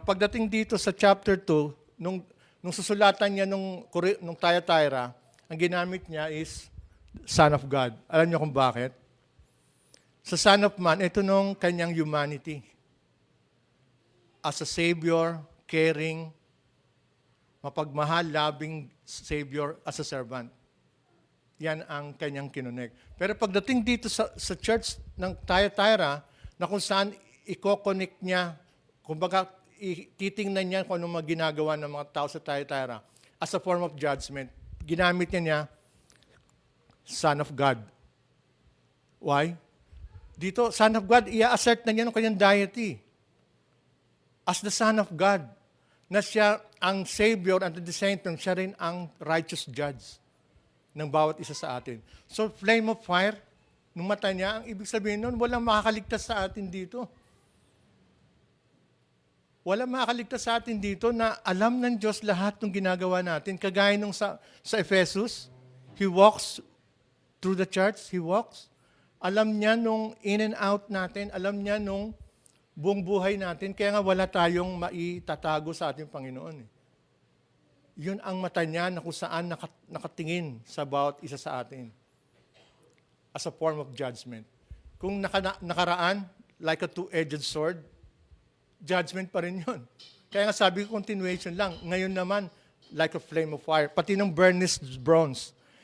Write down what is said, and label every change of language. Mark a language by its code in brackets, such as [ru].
[tl] Pagdating dito sa chapter 2, nung susulatan niya nung Thyatira, ang ginamit niya is Son of God. Alam niyo kung bakit? Sa Son of Man, ito nung kanyang humanity. [en] As a Savior, caring, [tl] mapagmahal, [en] loving Savior as a servant. [tl] Yan ang kanyang kinonect. Pero pagdating dito sa church ng Thyatira, na kung saan i-connect niya, kumbaga titingnan niya kung anong mga ginagawa ng mga tao sa Thyatira as a form of judgment, ginamit niya Son of God. Why? Dito, Son of God, i-assert na niya ng kanyang deity. [en] As the Son of God, [tl] na siya ang Savior [en] and at the same time, [tl] siya rin ang righteous judge ng bawat isa sa atin. So, flame of fire, nung mata niya, ang ibig sabihin nun, walang makakaligtas sa atin dito. Walang makakaligtas sa atin dito na alam ng Diyos lahat ng ginagawa natin. Kagaya nung sa Ephesus, [en] He walks through the church, He walks. [tl] Alam niya nung in and out natin, alam niya nung buong buhay natin, kaya nga wala tayong maitatago sa ating Panginoon. Yun ang mata niya na kung saan nakatingin sa bawat isa sa atin as a form of judgment. Kung nakaraan, [en] like a two-edged sword, [tl] judgment pa rin yun. Kaya nga sabi ko, continuation lang. Ngayon naman, [en] like a flame of fire. [tl] Pati ng burnished bronze.